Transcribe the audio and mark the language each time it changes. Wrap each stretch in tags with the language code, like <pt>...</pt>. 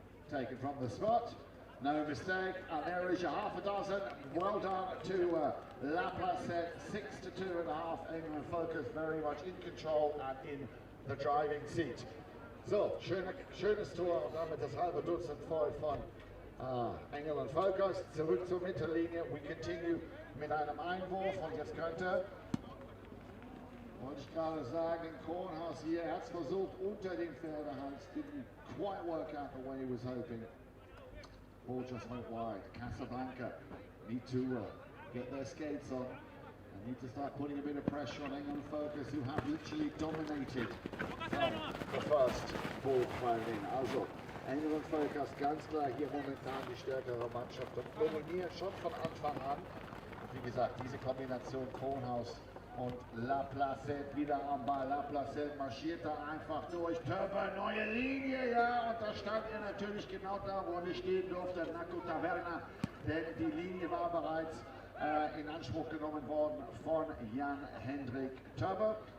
<en>Taken from the spot, no mistake, and there is your half a dozen. Well done to La Placette, 6-2.5. England Volkers very much in control and in the driving seat.</en> <de>So, schönes Tor, und damit das halbe Dutzend voll von Engels und Volkers. Zurück zur Mittellinie.</de> <en>We continue</en> <de>mit einem Einwurf, und jetzt wollte ich gerade sagen, Kronhaus hier, er hat es versucht unter dem Pferdehals,</de> <en>didn't quite work out the way he was hoping. Ball just went wide. Casablanca need to get their skates on and need to start putting a bit of pressure on Engels and Volkers, who have literally dominated the first ball thrown in.</en> <de>Also, Engels und Volkers ganz klar hier momentan die stärkere Mannschaft und dominiert schon von Anfang an. Wie gesagt, diese Kombination Kronhaus und La Placette wieder am Ball. La Placette marschiert da einfach durch. Turbo, neue Linie, ja, und da stand er natürlich genau da, wo er nicht stehen durfte, Naco Taverna, denn die Linie war bereits in Anspruch genommen worden von Jan-Hendrik Turbo.</de>